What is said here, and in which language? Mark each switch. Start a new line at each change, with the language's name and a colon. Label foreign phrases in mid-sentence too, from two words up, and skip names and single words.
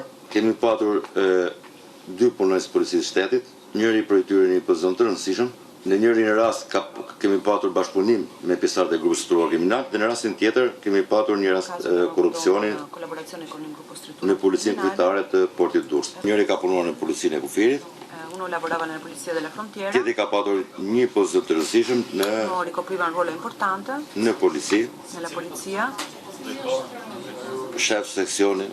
Albanian: Kemi patur 2 punonjës policisë shtetit, njëri prej tyre një pozicion të rëndësishëm. Në njërin rast kemi patur bashkëpunim me pjesëtarët e grupit strukturuar kriminal, dhe në rastin tjetër kemi patur një rast korrupsioni në policinë kryetare të portit Durrësit. Njëri ka punuar në policinë e kufirit.
Italian: Uno lavorava nella polizia della frontiera.
Albanian: Tjetri ka patur një pozicion të rëndësishëm
Italian: ricopriva un ruolo importante
Albanian: në polici.
Italian: Nella polizia.
Albanian: Shef seksioni